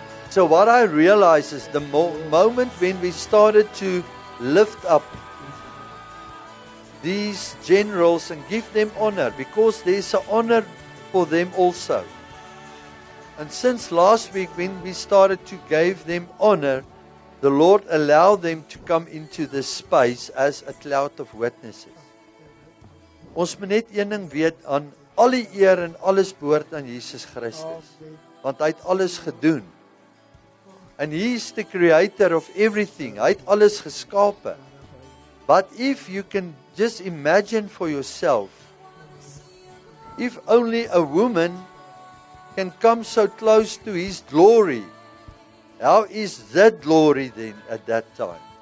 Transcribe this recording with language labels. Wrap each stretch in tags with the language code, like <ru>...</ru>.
<en>So what I realized is the moment when we started to lift up these generals and give them honor, because there's an honor for them also. And since last week when we started to give them honor, the Lord allowed them to come into this space as a cloud of witnesses.</en> <af>Ons moet net een ding weet, aan al die eer en alles behoort aan Jesus Christus, want hy het alles gedoen.</af> <en>And he is the creator of everything.</en> <af>Hy het alles geskape.</af> <en>But if you can just imagine for yourself, if only a woman can come so close to his glory, how is that glory then at that time?</en>